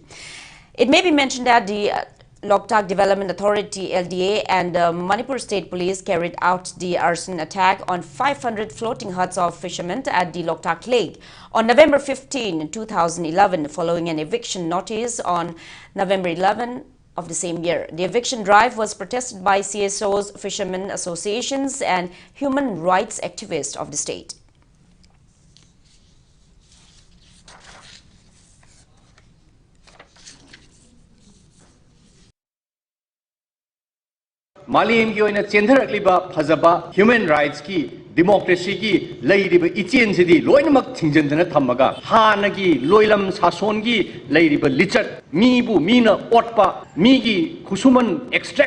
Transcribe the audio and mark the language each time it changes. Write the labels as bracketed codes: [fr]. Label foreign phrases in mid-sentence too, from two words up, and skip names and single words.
[en] It may be mentioned that the Loktak Development Authority LDA and the Manipur State Police carried out the arson attack on 500 floating huts of fishermen at the Loktak Lake on November 15, 2011, following an eviction notice on November 11 of the same year. The eviction drive was protested by CSOs, fishermen associations, and human rights activists of the state. [mni] Malim ki oina chendarakliba phajaba [en] human rights [mni] ki democracy ki leiriba ichen sidi loinamak thingjandana thamaga hanagi loilam sason ki leiriba lichat mibu mina otpa migi khusuman extract